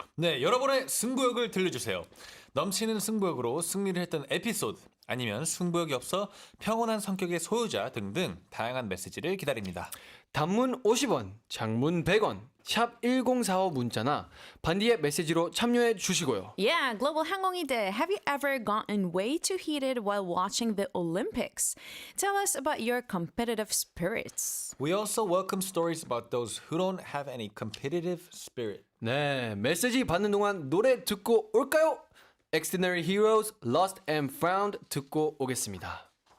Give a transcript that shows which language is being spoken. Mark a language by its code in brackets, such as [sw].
[ko] 네, 여러분의 승부욕을 들려주세요. 넘치는 승부욕으로 승리를 했던 에피소드 아니면 승부욕이 없어 평온한 성격의 소유자 등등 다양한 메시지를 기다립니다. 단문 50원, 장문 100원, 샵 1045 문자나 반디의 메시지로 참여해 주시고요. [en] Yeah, Global 항공이들, have you ever gotten way too heated while watching the Olympics? Tell us about your competitive spirits. We also welcome stories about those who don't have any competitive spirit. [ko] 네, 메시지 받는 동안 노래 듣고 올까요? Extraordinary Heroes, Lost and Found 듣고 오겠습니다.